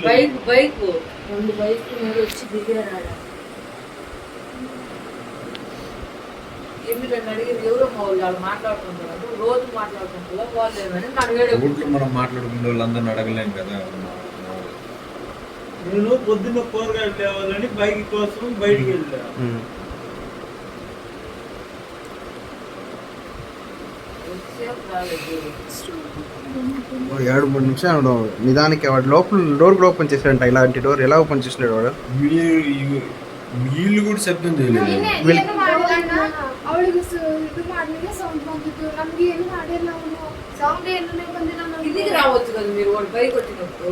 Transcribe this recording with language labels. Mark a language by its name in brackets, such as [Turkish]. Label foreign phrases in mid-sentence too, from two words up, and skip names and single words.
[Telugu] బైక్ రెండు బైక్ వచ్చి దిగారు ఎందుకంటే అడిగింది ఎవరో మా వాళ్ళు మాట్లాడుకుంటారు రోజు మాట్లాడుకుంటారు వాళ్ళు ఏమని అడిగాడు ఊళ్ళో మనం మాట్లాడుకునే వాళ్ళందరిని అడగలేం కదా నేను పొద్దున్న కూరగాయలు తేవాలని బైక్ కోసం బయటికి వెళ్ళా [Kannada] ಎರಡು ಮೂರು ನಿಮಿಷ ನೋಡು ನಿಧಾನಕ್ಕೆ [Telugu] వాడు లోపల డోర్ కూడా ఓపెన్ చేశాడంట ఇలాంటి డోర్ ఎలా ఓపెన్ చేసినాడు వాడు వీళ్ళు కూడా శబ్దం చేయలేదు [Kannada] ಅವಳಿಗೆ ಇದು ಮಾಡ್ಲಿಕ್ಕೆ ಸೌಂಡ್ ಬಂದಿತ್ತು ನಮ್ಗೆ ಏನು ಮಾಡಿಲ್ಲ ಅವನು ಸೌಂಡ್ ಏನೇ ಬಂದಿಲ್ಲ [Telugu] ఇంటికి రావచ్చు కదా మీరు వాడు బైక్ వచ్చినప్పుడు